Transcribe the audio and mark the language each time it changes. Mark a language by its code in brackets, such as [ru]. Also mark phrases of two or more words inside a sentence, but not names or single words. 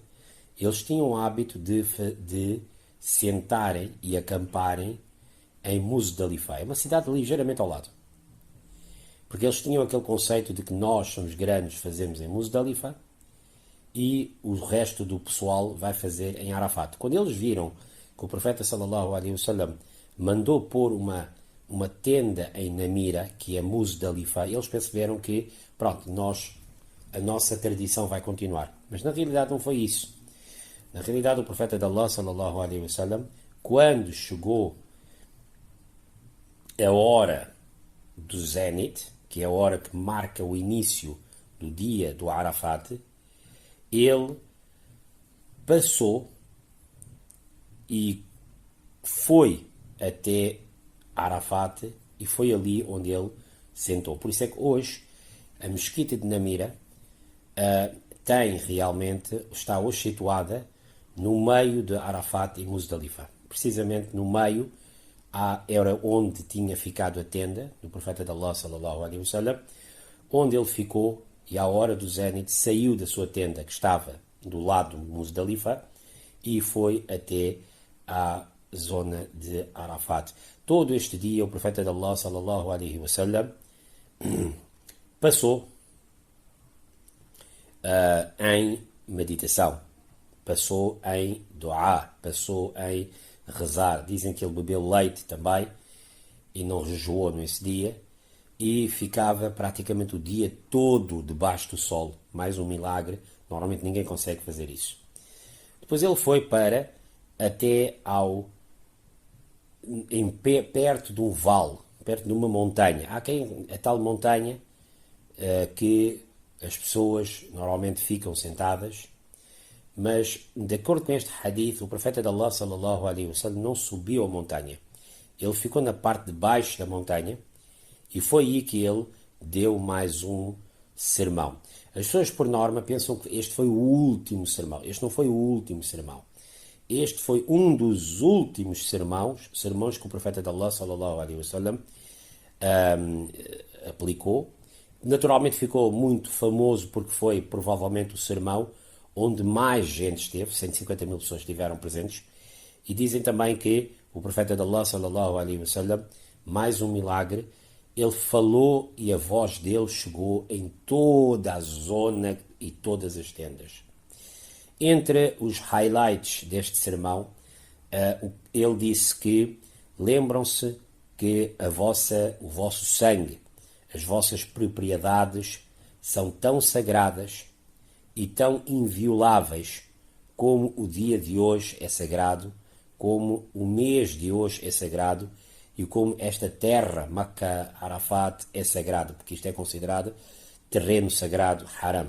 [pt] Eles tinham o hábito de sentarem e acamparem em Muzdalifa, é uma cidade ligeiramente ao lado. Porque eles tinham aquele conceito de que nós somos grandes, fazemos em Muzdalifa e o resto do pessoal vai fazer em Arafat. Quando eles viram que o profeta [ar] صلى الله عليه وسلم [pt] mandou pôr uma tenda em Namira, que é Muzdalifa, eles perceberam que, pronto, a nossa tradição vai continuar. Mas na realidade não foi isso. Na realidade o profeta de Allah [ar] صلى الله عليه وسلم, [pt] quando chegou a hora do Zenit, que é a hora que marca o início do dia do Arafat, ele passou e foi até Arafat e foi ali onde ele sentou. Por isso é que hoje a mesquita de Namira está hoje situada no meio de Arafat e Muzdalifa. Precisamente no meio era onde tinha ficado a tenda do profeta de Allah [ar] صلى الله عليه وسلم, [pt] onde ele ficou e à hora do Zenit saiu da sua tenda que estava do lado de Muzdalifa e foi até à zona de Arafat. Todo este dia o profeta de Allah [ar] صلى الله عليه وسلم [pt] passou em meditação, passou em dua, passou em rezar. Dizem que ele bebeu leite também e não jejuou nesse dia e ficava praticamente o dia todo debaixo do sol. Mais um milagre, normalmente ninguém consegue fazer isso. Depois ele foi perto de um vale, perto de uma montanha. Há a tal montanha que as pessoas normalmente ficam sentadas, mas de acordo com este hadith, o profeta de Allah [ar] صلى الله عليه وسلم [pt] não subiu a montanha. Ele ficou na parte de baixo da montanha e foi aí que ele deu mais um sermão. As pessoas por norma pensam que este foi o último sermão. Este não foi o último sermão. Este foi um dos últimos sermões que o profeta de Allah [ar] صلى الله عليه وسلم [pt] aplicou. Naturalmente ficou muito famoso porque foi provavelmente o sermão onde mais gente esteve, 150 mil pessoas estiveram presentes, e dizem também que o profeta de Allah [ar] صلى الله عليه وسلم, [pt] mais um milagre, ele falou e a voz dele chegou em toda a zona e todas as tendas. Entre os highlights deste sermão, ele disse que lembram-se que o vosso sangue, as vossas propriedades são tão sagradas e tão invioláveis como o dia de hoje é sagrado, como o mês de hoje é sagrado e como esta terra, Makkah, Arafat, é sagrada, porque isto é considerado terreno sagrado, haram.